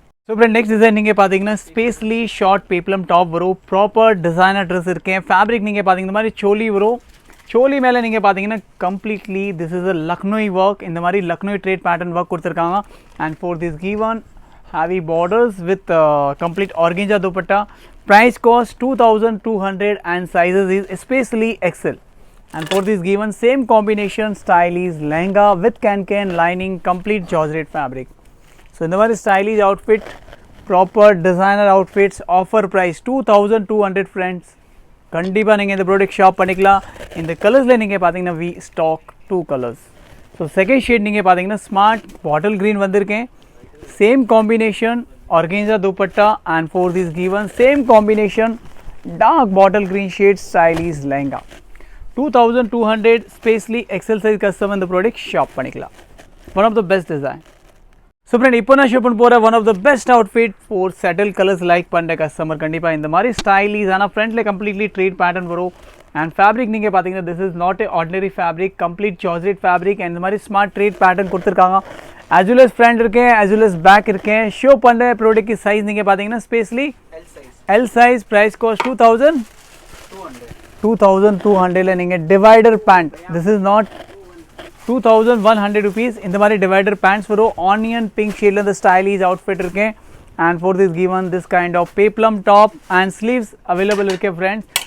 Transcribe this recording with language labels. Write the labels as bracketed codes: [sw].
[ta] So அப்புறம் next design நீங்கள் பார்த்தீங்கன்னா ஸ்பேஸ்லி ஷார்ட் பேப்ளம் டாப் வரும், ப்ராப்பர் டிசைனர் ட்ரெஸ் இருக்கேன். ஃபேப்ரிக் நீங்கள் பார்த்தீங்கன்னா இந்த மாதிரி சோலி வரும். சோலி மேலே நீங்கள் பார்த்தீங்கன்னா [en] completely this is a Lucknowi work, [ta] இந்த மாதிரி லக்னோய் ட்ரேட் பேட்டர்ன் ஒர்க் கொடுத்துருக்காங்க. [en] And for this given heavy borders with complete organza dupatta. Price cost 2200 and sizes is especially XL. And for this given same combination style is lehenga with can lining, complete georgette fabric. So in the very stylish outfit, proper designer outfits, offer price 2200 friends. [ta] கண்டிப்பாக நீங்கள் இந்த product shop பண்ணிக்கலாம். இந்த கலர்ஸில் நீங்கள் பார்த்தீங்கன்னா [en] We stock 2 colours. [ta] So second shade நீங்கள் பார்த்தீங்கன்னா ஸ்மார்ட் பாட்டில் க்ரீன் வந்திருக்கேன். Same combination ஆர்கென்ஜா dupatta. [en] And for this given same combination dark bottle green shade style is lehenga. [ta] 2200 ஸ்பேஸ்லி XL size custom இந்த ப்ராடக்ட் ஷாப் பண்ணிக்கலாம். [en] One of the best design. [ta] So friend இப்போ நான் show பண்ண போகிற [en] one of the best outfit [ta] four settle colours like பண்ணுற customer கண்டிப்பாக இந்த மாதிரி ஸ்டைலிஸ். ஆனால் ஃப்ரண்ட்டில் கம்ப்ளீட்லி ட்ரேட் பேட்டர்ன் வரும். அண்ட் ஃபேப்ரிக் நீங்கள் பார்த்தீங்கன்னா [en] This is not a ordinary fabric, complete georgette fabric. [ta] And இந்த மாதிரி ஸ்மார்ட் ட்ரேட் பேட்டர்ன் கொடுத்துருக்காங்க. as well as ஃப்ரண்ட் இருக்கேன், as well as பேக் இருக்கேன். ஷோ பண்ணுற ப்ராடக்ட் சைஸ் நீங்கள் பார்த்தீங்கன்னா ஸ்பேஸ்லி எல் சைஸ். ப்ரைஸ் காஸ்ட் 2200 நீங்கள் divider pant. [en] This is not 2100 rupees. [ta] இந்த மாதிரி டிவைடர் பேண்ட்ஸ் வரும். ஆனியன் பிங்க் ஷேடில் இந்த ஸ்டைலிஷ் அவுட்ஃபிட் இருக்கேன். [en] and for this given this kind of peplum top and sleeves [ta] available இருக்கேன் ஃப்ரெண்ட்ஸ்.